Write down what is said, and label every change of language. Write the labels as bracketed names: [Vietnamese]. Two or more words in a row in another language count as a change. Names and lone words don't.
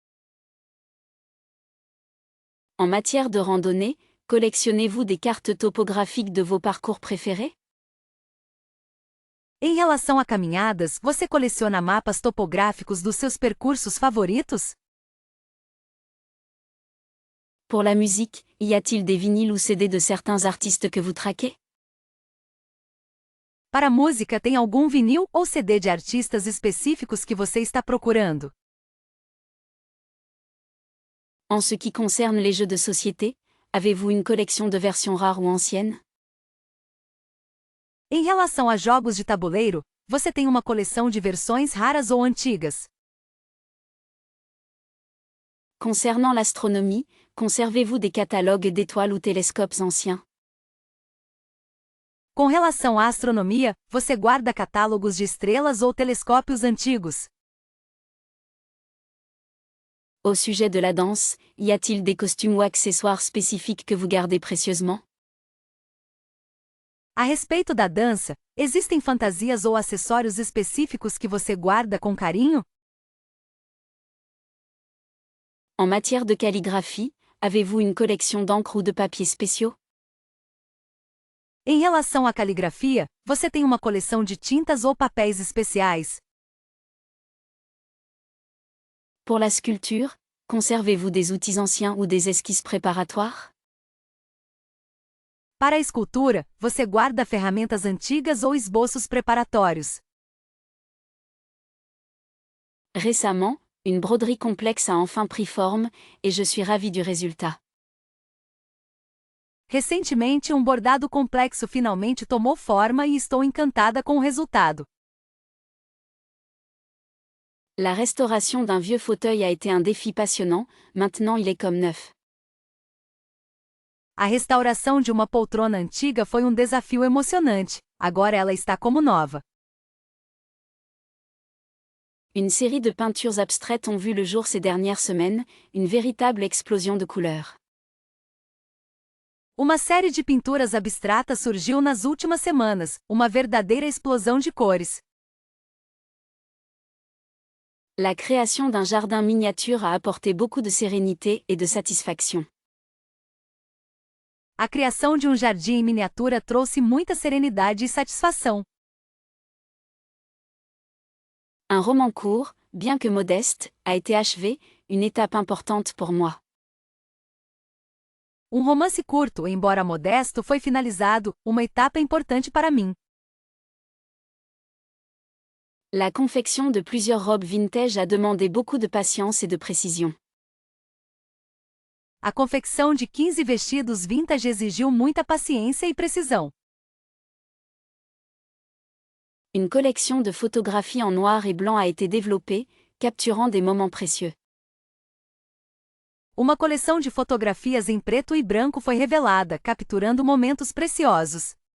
[French] En matière de randonnée, collectionnez-vous des cartes topographiques de vos parcours préférés? [Portuguese] Em relação a caminhadas, você coleciona mapas topográficos dos seus percursos favoritos? [French] Pour la musique, y a-t-il des vinyles ou CD de certains artistes que vous traquez? [Portuguese] Para a música, tem algum vinil ou CD de artistas específicos que você está procurando? [French] En ce qui concerne les jeux de société, avez-vous une collection de versions rares ou anciennes? [Portuguese] Em relação a jogos de tabuleiro, você tem uma coleção de versões raras ou antigas? [French] Concernant l'astronomie, conservez-vous des catalogues d'étoiles ou télescopes anciens? [Portuguese] Com relação à astronomia, você guarda catálogos de estrelas ou telescópios antigos? [French] Au sujet de la danse, y a-t-il des costumes ou accessoires spécifiques que vous gardez précieusement? [Portuguese] A respeito da dança, existem fantasias ou acessórios específicos que você guarda com carinho? [French] En matière de calligraphie, avez-vous une collection d'encre ou de papiers spéciaux? [Portuguese] Em relação à caligrafia, você tem uma coleção de tintas ou papéis especiais? [French] Pour la sculpture, conservez-vous des outils anciens ou des esquisses préparatoires? [Portuguese] Para a escultura, você guarda ferramentas antigas ou esboços preparatórios? [French] Récemment, une broderie complexe a enfin pris forme, et je suis ravie du résultat. [Portuguese] Recentemente, um bordado complexo finalmente tomou forma e estou encantada com o resultado. [French] La restauration d'un vieux fauteuil a été un défi passionnant, maintenant il est comme neuf. [Portuguese] A restauração de uma poltrona antiga foi um desafio emocionante, agora ela está como nova. [French] Une série de peintures abstraites ont vu le jour ces dernières semaines, une véritable explosion de couleurs. [Portuguese] Uma série de pinturas abstratas surgiu nas últimas semanas, uma verdadeira explosão de cores. [French] La création d'un jardin miniature a apporté beaucoup de sérénité et de satisfaction. [Portuguese] A criação de um jardim em miniatura trouxe muita serenidade e satisfação. [French] Un roman court, bien que modeste, a été achevé, une étape importante pour moi. [Portuguese] Um romance curto, embora modesto, foi finalizado, uma etapa importante para mim. [French] La confection de plusieurs robes vintage a demandé beaucoup de patience et de précision. [Portuguese] A confecção de 15 vestidos vintage exigiu muita paciência e precisão. [French] Une collection de photographies en noir et blanc a été développée, capturant des moments précieux. [Portuguese] Uma coleção de fotografias em preto e branco foi revelada, capturando momentos preciosos.